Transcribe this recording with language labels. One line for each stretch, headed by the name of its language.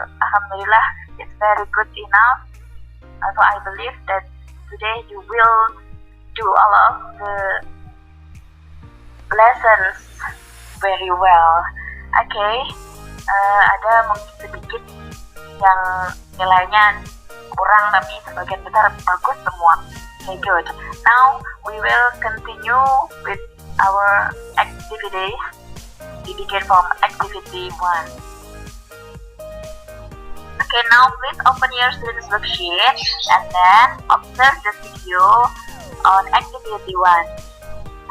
English: Alhamdulillah, it's very good enough. So I believe that today you will do all of the lessons very well.
Indonesian: Okay, ada mungkin sedikit yang nilainya kurang, tapi sebagian besar bagus semua.
English: Okay, good. Now we will continue with our activities. We begin from activity 1. Okay, now please open your students' worksheet and then observe the video on activity 1.